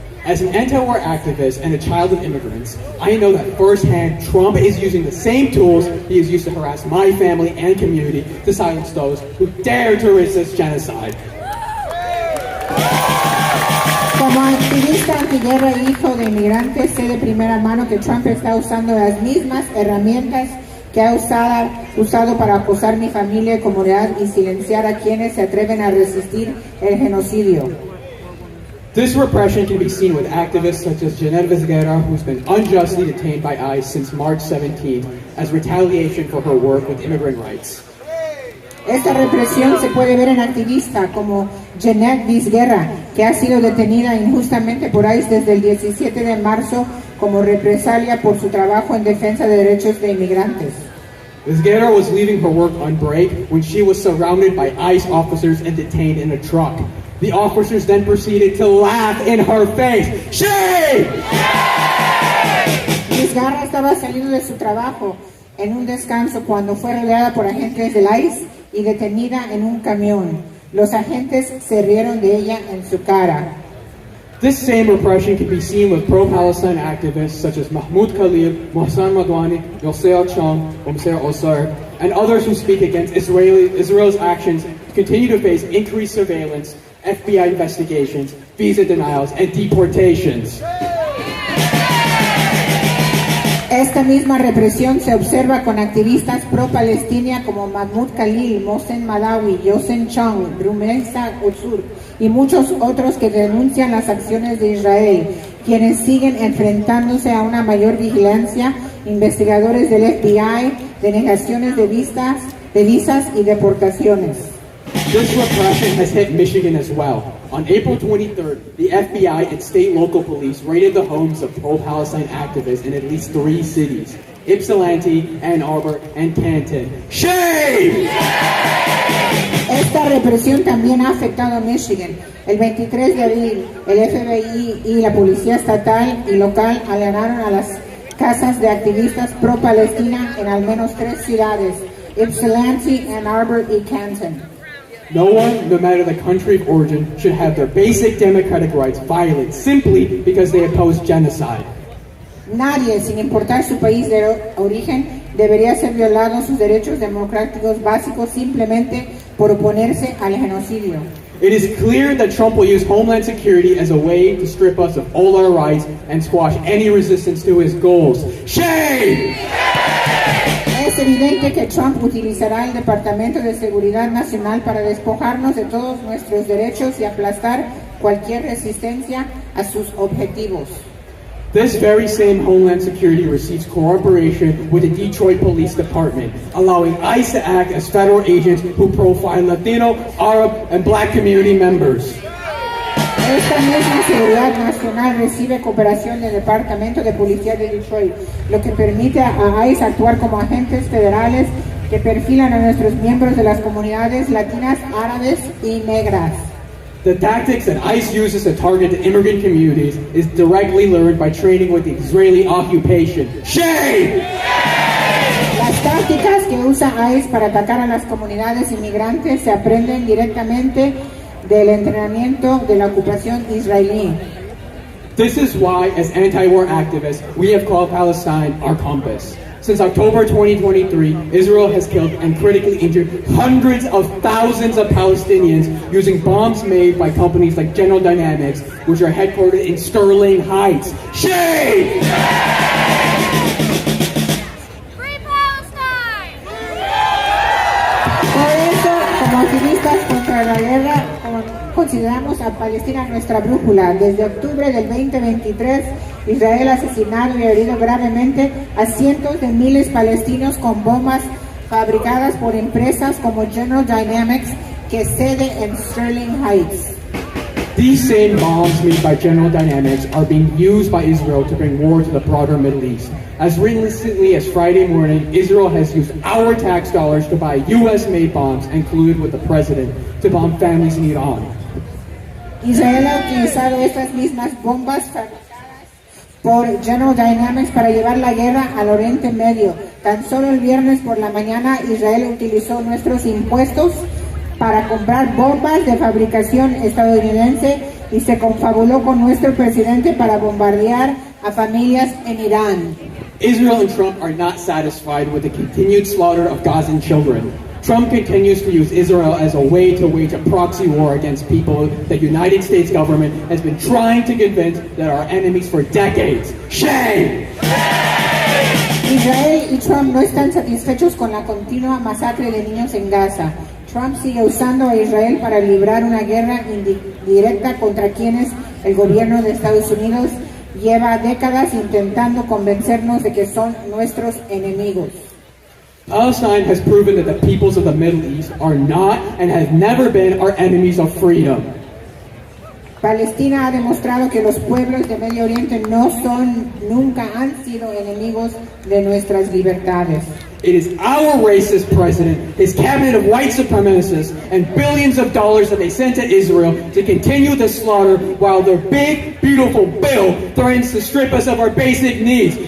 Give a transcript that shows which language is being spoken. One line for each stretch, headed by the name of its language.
English: As an anti-war activist and a child of immigrants, I know that firsthand Trump is using the same tools he has used to harass my family and community to silence those who dare to resist genocide.
Spanish: Como activista antiguerra e hijo de inmigrantes, sé de primera mano que Trump está usando las mismas herramientas que ha usado para acosar mi familia y comunidad y silenciar a quienes se atreven a resistir el genocidio.
English: This repression can be seen with activists such as Janet Vizguera, who's been unjustly detained by ICE since March 17th as retaliation for her work with immigrant rights.
Spanish: Esta represión se puede ver en activistas como Janet Vizguera, que ha sido detenida injustamente por ICE desde el 17 de marzo como represalia por su trabajo en defensa de derechos de inmigrantes.
English: Vizguera was leaving her work on break when she was surrounded by ICE officers and detained in a truck. The officers then proceeded to laugh in her face. Shame!
Spanish: Vizguera estaba saliendo de su trabajo en un descanso cuando fue rodeada por agentes del ICE y detenida en un camión. Los agentes se rieron de ella en su cara.
English: This same repression can be seen with pro-Palestine activists such as Mahmoud Khalil, Mohsen Madwani, Yosef Chong, Omser Osir, and others who speak against Israel's actions continue to face increased surveillance, FBI investigations, visa denials, and deportations.
Spanish: Esta misma represión se observa con activistas pro-Palestina como Mahmoud Khalil, Mohsen Madawi, Yosef Chong, Rumeisa Osur y muchos otros que denuncian las acciones de Israel, quienes siguen enfrentándose a una mayor vigilancia, investigadores del FBI, denegaciones de visas y deportaciones.
English: This repression has hit Michigan as well. On April 23rd, the FBI and state local police raided the homes of pro-Palestine activists in at least 3 cities: Ypsilanti, Ann Arbor, and Canton. Shame!
Spanish: Esta represión también ha afectado a Michigan. El 23 de abril, el FBI y la policía estatal y local allanaron a las casas de activistas pro-Palestina en al menos 3 ciudades: Ypsilanti, Ann Arbor y Canton.
English: No one, no matter the country of origin, should have their basic democratic rights violated simply because they oppose genocide.
Spanish: Nadie, sin importar su país de origen, debería ser violado sus derechos democráticos básicos simplemente por oponerse al genocidio.
English: It is clear that Trump will use Homeland Security as a way to strip us of all our rights and squash any resistance to his goals. Shame!
Spanish: Es evidente que Trump utilizará el Departamento de Seguridad Nacional para despojarnos de todos nuestros derechos y aplastar cualquier resistencia a sus objetivos.
English: This very same Homeland Security receives cooperation with the Detroit Police Department, allowing ICE to act as federal agents who profile Latino, Arab, and Black community members.
Spanish: Esta misma Seguridad Nacional recibe cooperación del Departamento de Policía de Detroit, lo que permite a ICE actuar como agentes federales que perfilan a nuestros miembros de las comunidades latinas, árabes y negras.
English: The tactics that ICE uses to target the immigrant communities is directly learned by training with the Israeli occupation. Shame!
Spanish: Las tácticas que usa ICE para atacar a las comunidades inmigrantes se aprenden directamente del entrenamiento de la ocupación israelí.
English: This is why, as anti-war activists, we have called Palestine our compass. Since October 2023, Israel has killed and critically injured hundreds of thousands of Palestinians using bombs made by companies like General Dynamics, which are headquartered in Sterling Heights. Shame! Free Palestine!
Spanish: Por eso, como activistas contra la guerra, consideramos a Palestina nuestra brújula. Desde octubre del 2023, Israel ha asesinado y herido gravemente a cientos de miles palestinos con bombas fabricadas por empresas como General Dynamics, que sede en Sterling Heights.
English: These same bombs made by General Dynamics are being used by Israel to bring war to the broader Middle East. As recently as Friday morning, Israel has used our tax dollars to buy US-made bombs and collude with the president to bomb families in Iran.
Spanish: Israel ha utilizado estas mismas bombas fabricadas por General Dynamics para llevar la guerra al Oriente Medio. Tan solo el viernes por la mañana, Israel utilizó nuestros impuestos para comprar bombas de fabricación estadounidense y se confabuló con nuestro presidente para bombardear a familias en Irán.
English: Israel and Trump are not satisfied with the continued slaughter of Gazan children. Trump continues to use Israel as a way to wage a proxy war against people the United States government has been trying to convince that are enemies for decades. Shame!
Spanish: Israel y Trump no están satisfechos con la continua masacre de niños en Gaza. Trump sigue usando a Israel para librar una guerra indirecta contra quienes el gobierno de Estados Unidos lleva décadas intentando convencernos de que son nuestros enemigos.
English: Palestine has proven that the peoples of the Middle East are not and have never been our enemies of freedom.
Spanish: Palestina ha demostrado que los pueblos de Medio Oriente nunca han sido enemigos de nuestras libertades.
English: It is our racist president, his cabinet of white supremacists, and billions of dollars that they sent to Israel to continue the slaughter while their big, beautiful bill threatens to strip us of our basic needs.